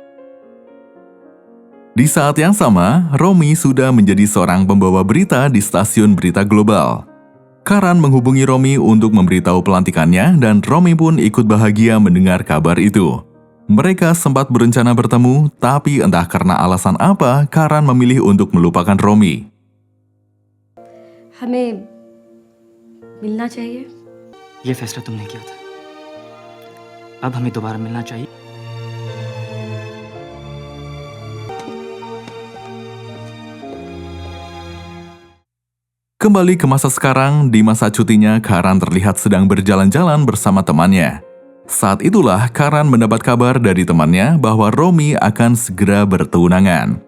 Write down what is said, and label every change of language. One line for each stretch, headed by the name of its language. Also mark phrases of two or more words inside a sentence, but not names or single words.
Indonesian: Di saat yang sama, Romi sudah menjadi seorang pembawa berita di stasiun berita global. Karan menghubungi Romi untuk memberitahu pelantikannya dan Romi pun ikut bahagia mendengar kabar itu. Mereka sempat berencana bertemu, tapi entah karena alasan apa, Karan memilih untuk melupakan Romi.
Hindi: हमें मिलना चाहिए। ये फैसला तुमने किया था, अब हमें दोबारा मिलना चाहिए।
Indonesian: Kembali ke masa sekarang, di masa cutinya, Karan terlihat sedang berjalan-jalan bersama temannya. Saat itulah Karan mendapat kabar dari temannya bahwa Romi akan segera bertunangan.